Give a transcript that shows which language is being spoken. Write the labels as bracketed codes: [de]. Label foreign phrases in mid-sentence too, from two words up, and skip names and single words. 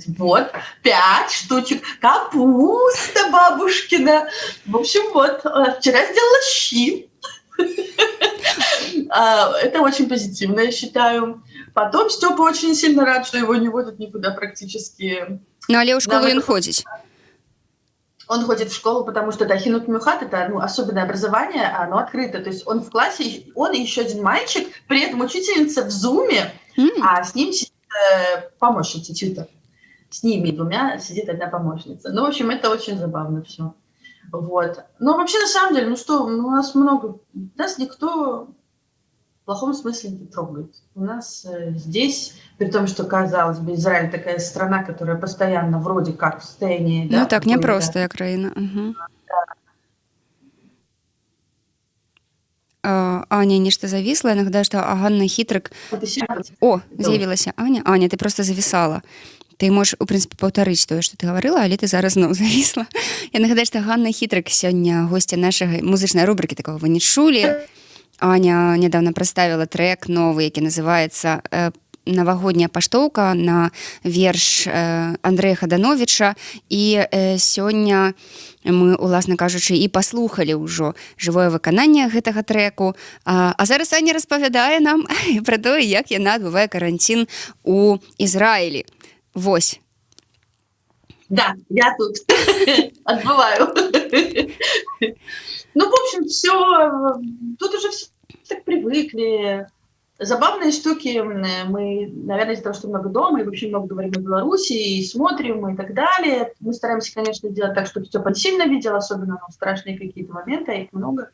[ru] Вот, 5 штучек. Капуста бабушкина. В общем, вот, вчера сделала щи. Это очень позитивно, я считаю. Потом Степа очень сильно рад, что его не водят никуда практически. [be] Ну, але ў школу ён ходзіць. [ru] Он ходит в школу, потому что Хинут Мюхат — это особенное образование, оно открыто. То есть он в классе, он и еще один мальчик, при этом учительница в зуме, а с ним сидит помощница, тьютор. С ними двумя сидит одна помощница. Ну, в общем, это очень забавно все. Вот. Но вообще, на самом деле, у нас много... Нас никто в плохом смысле не трогает. У нас здесь, при том, что, казалось бы, Израиль такая страна, которая постоянно вроде как в состоянии... [be] Ну так, непростая краіна. Угу. Аня нешта завісла, я нагадаю, што Ганна Хітрык... О, з'явілася Аня. Аня, ты просто завісала. Ты можаш, у прынцыпе, паўтарыць тое, што ты гаварыла, але ты зараз зноў завісла. Я нагадаю, што Ганна Хітрык сёння госця нашай музычнай рубрыкі «Такого вы не чулі». [ru] Аня недавно представила трек новый, [be] які называецца «Навагодняя паштоўка» на верш Андрэя Хадановіча. І сёння мы, уласна кажучы, і паслухалі ўжо жывое выкананне гэтага трэку. А зараз Аня распавядае нам пра тое, як яна адбывае каранцін у Ізраілі. Вось. [ru] Да, я тут отбываю. Ну, в общем, все. Тут уже все так привыкли. Забавные штуки. Мы, наверное, из-за того, что много дома, и вообще много говорим о Беларуси, и смотрим, и так далее. Мы стараемся, конечно, делать так, чтобы Степа сильно видел, особенно страшные какие-то моменты, а их много.